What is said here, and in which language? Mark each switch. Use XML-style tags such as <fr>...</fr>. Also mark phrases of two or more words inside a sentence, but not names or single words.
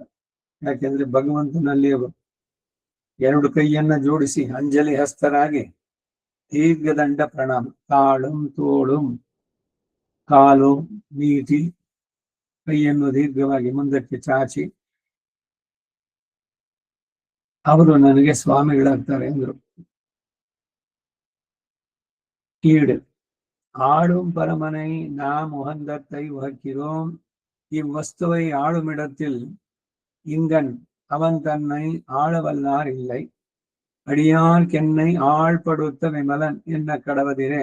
<kn>ಯಾಕೆಂದ್ರೆ ಭಗವಂತನಲ್ಲಿ ಅವರು ಎರಡು ಕೈಯನ್ನ ಜೋಡಿಸಿ ಅಂಜಲಿ ಹಸ್ತರಾಗಿ ದೀರ್ಘದಂಡ ಪ್ರಣಾಮ,</kn> <ta>தாளும் தோளும்</ta> <kn>ಕಾಲು ನೀಟಿ ಕೈಯನ್ನು ದೀರ್ಘವಾಗಿ ಮುಂದಕ್ಕೆ ಚಾಚಿ ಅವರು ನನಗೆ ಸ್ವಾಮಿಗಳಾಗ್ತಾರೆ ಎಂದರು.</kn> <ta>ஈடு ஆளும் பரமனை நாம் உகந்தத்தை உகக்கிறோம். இவ்வஸ்துவை ஆளுமிடத்தில் இங்கன் அவன் தன்னை ஆளவல்லார் இல்லை. அடியார்க்கென்னை ஆள்படுத்த விமலன் என்ன கடவதிரே.</ta>